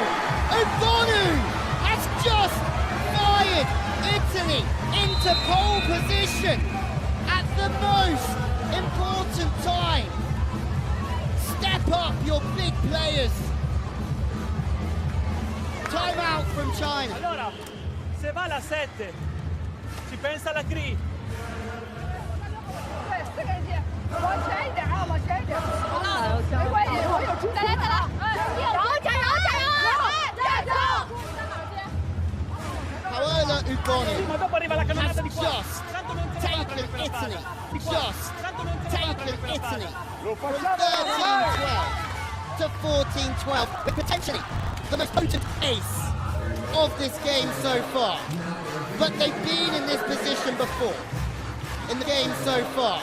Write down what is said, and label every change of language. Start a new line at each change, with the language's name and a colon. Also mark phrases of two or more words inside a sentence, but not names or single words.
English: Ugonu has just fired Italy into pole position at the most important time. Step up your big players. Time out from China.
Italian: Allora, se va la 7, ci pensa la Cri.
Chinese: 对，4个人进，往前一点啊，往前一点。没关系，我有出。再来，加油，加油！
Italian: Paola Ugonu Ma dopo arriva la cannonata di qua.
English: just taken Italy, just taken Italy from 13-12 to 14-12, but potentially the most potent ace of this game so far. But they've been in this position before, in the game so far.